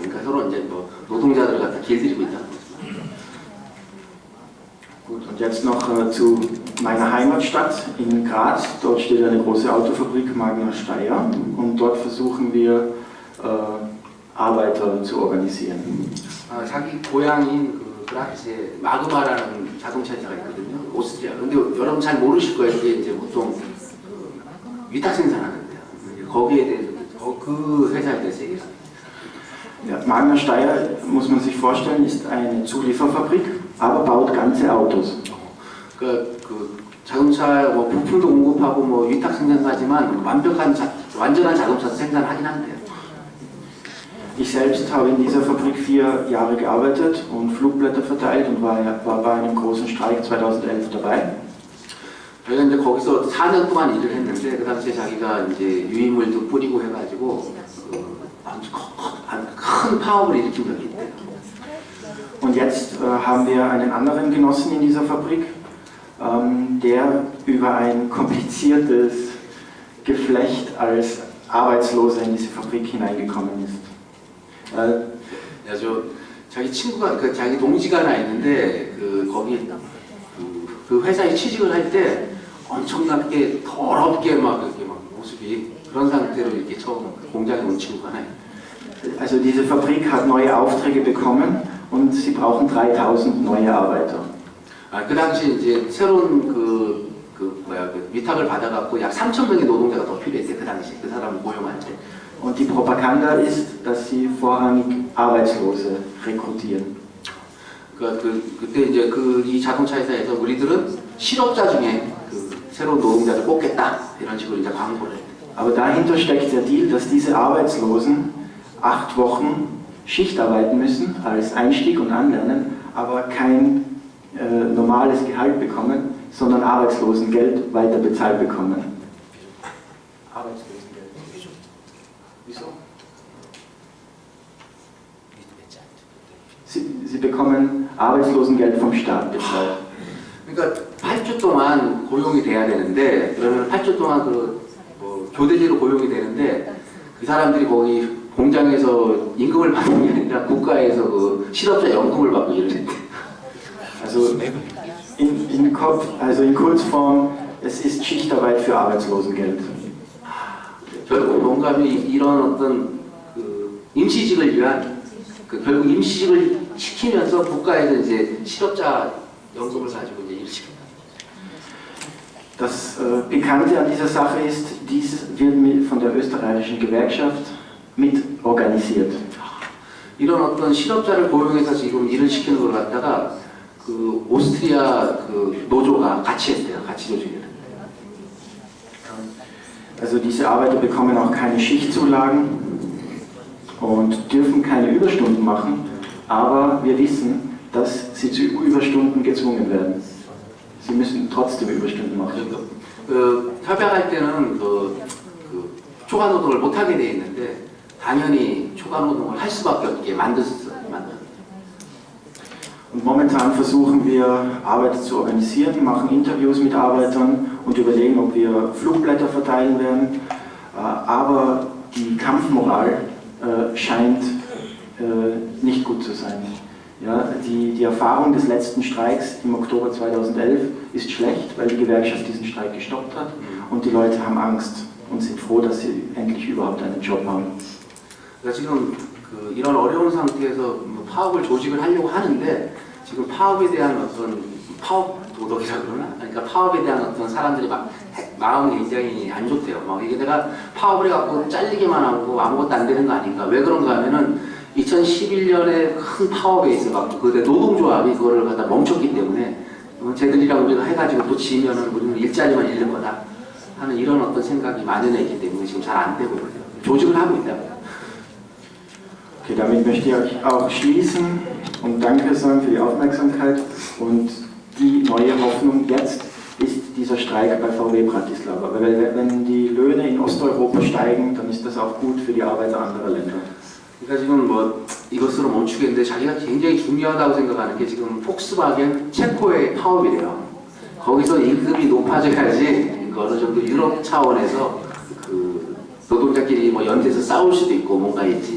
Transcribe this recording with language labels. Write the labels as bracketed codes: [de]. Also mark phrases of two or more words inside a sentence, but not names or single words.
[ko] 그러니까 서로 이제 노동자들을 갖다 길들이고 있다는 거죠. [de] Gut, und jetzt noch zu meiner Heimatstadt in Graz. Dort steht eine große Autofabrik, Magna Steyr, und dort versuchen wir Arbeiter zu organisieren. [ko] 자기 고향인 그라츠에 마그마라는 자동차 회사가 있거든요. 오스트리아. 근데 여러분 잘 모르실 거예요. 그게 이제 보통 위탁 생산하는데요. 거기에 대해서 그 회사에 대해서 얘기를 합니다. [de] Ja, Magna Steyr, muss man sich vorstellen, ist eine Zulieferfabrik, aber baut ganze Autos. [ko] 그 자동차 부품도 공급하고 위탁 생산하지만 완전한 자동차도 생산하긴 한대요. [de] Ich selbst habe in dieser Fabrik 4 Jahre gearbeitet und Flugblätter verteilt und war bei einem großen Streik 2011 dabei. [ko] 저희가 이제 거기서 4년 동안 일을 했는데 그 당시에 자기가 이제 유인물도 뿌리고 해가지고 큰 파업을 일으킨 적이 있대요. [de] Und jetzt haben wir einen anderen Genossen in dieser Fabrik, der über ein kompliziertes Geflecht als Arbeitsloser in diese Fabrik hineingekommen ist. [ko] 자기 친구가 자기 동지가 하나 있는데 거기 그 회사에 취직을 할 때 엄청나게 더럽게 이렇게 모습이 그런 상태로 이렇게 처음 공장에 온 친구가 하나 있어요. [de] Also diese Fabrik hat neue Aufträge bekommen und sie brauchen 3000 neue Arbeiter. [ko] 그 당시 이제 새로운 위탁을 받아갖고 약 3,000명의 노동자가 더 필요했대. 그 당시 그 사람을 고용할 때. [de] Und die Propaganda ist, dass sie vorrangig Arbeitslose rekrutieren. [ko] 그때 이제 이 자동차 회사에서 우리들은 실업자 중에 새로운 노동자를 뽑겠다 이런 식으로 이제 광고를 했대. [de] Aber dahinter steckt der Deal, dass diese Arbeitslosen 8 Wochen Schicht arbeiten müssen als Einstieg und Anlernen, aber kein normales Gehalt bekommen, sondern Arbeitslosengeld weiter bezahlt bekommen. Arbeitslosengeld. Wieso? Sie bekommen Arbeitslosengeld vom Staat bezahlt. [ko] 그러니까 8주 동안 고용이 돼야 되는데 그러면 8주 동안 뭐 교대제로 고용이 되는데 그 사람들이 거기 공장에서 임금을 받는 게 아니라 국가에서 그 실업자 연금을 받고 이러는데. [de] Also in Kurzform, es ist Schichtarbeit für Arbeitslosengeld. [ko] 결국 뭔가 이런 어떤 그 임시직을 위한 결국 임시직을 시키면서 국가에서 이제 실업자 연금을 가지고 이제 일을 시킵니다. [de] Das Pikante an dieser Sache ist, dies wird von der österreichischen Gewerkschaft mit organisiert. [ko] 이런 어떤 실업자를 고용해서 지금 일을 시키는 걸 갖다가 그 오스트리아 그 노조가 같이 했대요. 같이 조직을. [de] Also diese Arbeiter bekommen auch keine Schichtzulagen und dürfen keine Überstunden machen, aber wir wissen, dass sie zu Überstunden gezwungen werden. Sie müssen trotzdem Überstunden machen. [ko] 협약할 때는 초과 노동을 못 하게 돼 있는데 당연히 초과 노동을 할 수밖에 없게 만들었어요. [de] Und momentan versuchen wir, Arbeiter zu organisieren, machen Interviews mit Arbeitern und überlegen, ob wir Flugblätter verteilen werden. Aber die Kampfmoral scheint nicht gut zu sein. Ja, die Erfahrung des letzten Streiks im Oktober 2011 ist schlecht, weil die Gewerkschaft diesen Streik gestoppt hat und die Leute haben Angst und sind froh, dass sie endlich überhaupt einen Job haben. [ko] 지금 이런 어려운 상태에서 파업을 조직을 하려고 하는데 지금 파업에 대한 어떤 파업 도덕이라 그러나? 그러니까 파업에 대한 어떤 사람들이 마음이 굉장히 안 좋대요. 이게 내가 파업을 해갖고 잘리기만 하고 아무것도 안 되는 거 아닌가? 왜 그런가 하면은 2011년에 큰 파업에 있어갖고 그때 노동조합이 그거를 갖다 멈췄기 때문에 쟤들이랑 우리가 해가지고 또 지면은 우리는 일자리만 잃는 거다 하는 이런 어떤 생각이 만연해 있기 때문에 지금 잘 안 되고 있어요. 조직을 하고 있다. [de] Okay, damit möchte ich auch schließen und Danke sagen für die Aufmerksamkeit. Und die neue Hoffnung jetzt ist dieser Streik bei VW Bratislava. Weil wenn die Löhne in Osteuropa steigen, dann ist das auch gut für die Arbeiter anderer Länder. [ko] 그러니까 지금 이것으로 멈추겠는데 자기가 굉장히 중요하다고 생각하는 게 지금 폭스바겐 체코의 파업이래요. 거기서 임금이 높아져야지 어느 정도 유럽 차원에서 노동자끼리 연대해서 싸울 수도 있고 뭔가 있지.